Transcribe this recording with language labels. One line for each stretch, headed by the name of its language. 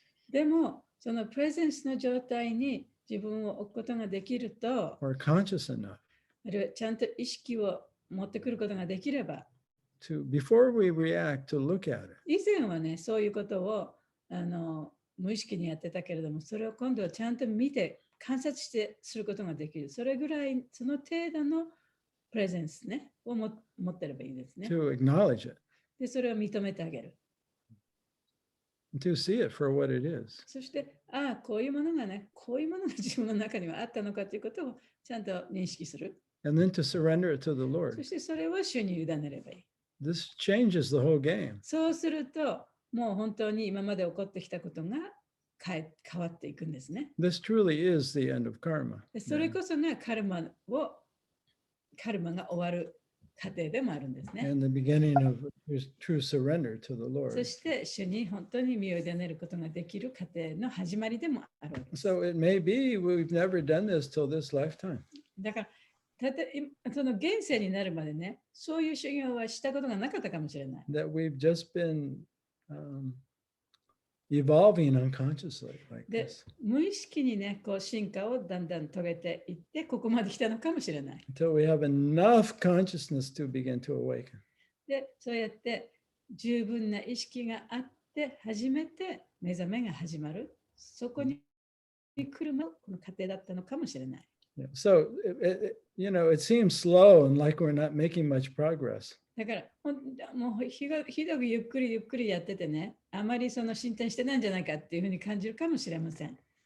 Japanese: でも、そのプレゼンスの状態に自分を置くことができると、
English: or conscious enough
Japanese: あるいはちゃんと意識を持ってくることができれば、
English: to, before we react, to look at it.
Japanese: 以前はね、そういうことを無意識にやってたけれども、それを今度はちゃんと見て、観察してすることができる。それぐらい、その程度のプレゼンスね、を持ってればいいですね。
English: To acknowledge it,
Japanese: で、それを認めてあげる。
English: to see it for what it is.
Japanese: そして、こういうものがね、こういうものが自分の中にはあったのかということをちゃんと認識する。
English: And then to surrender it to the
Japanese: そ
English: Lord.
Japanese: してそれを主に委ねればいい。
English: This changes the whole game.
Japanese: そうすると、もう本当に今まで起こってきたことが変わっていくんですね。
English: This truly is the end of karma.
Japanese: でそれこそがカルマが終わる過程でもあるんですね。
English: And the beginning of true surrender to the
Japanese: そ
English: Lord.
Japanese: して主に本当に身を委ねることができる過程の始まりでもあるわけです。
English: So it may be we've never done this till this lifetime.
Japanese: だからその現世になるまでね、そういう修行はしたことがなかったかもしれない。
English: That we've just been evolving unconsciously like
Japanese: で
English: this
Japanese: 無意識にね、こう進化をだんだん遂げていって、ここまで来たのかもしれない。
English: until we have enough consciousness to begin to awaken.
Japanese: で、そうやって十分な意識があって、初めて目覚めが始まる。そこに来るのこの過程だったのかもしれない。
English: Yeah. So it seems slow and like we're not making much progress.
Japanese: だから、もうひどくゆっくりやっててね、あまりその進展してないんじゃないかっていうふうに感じるかもしれません。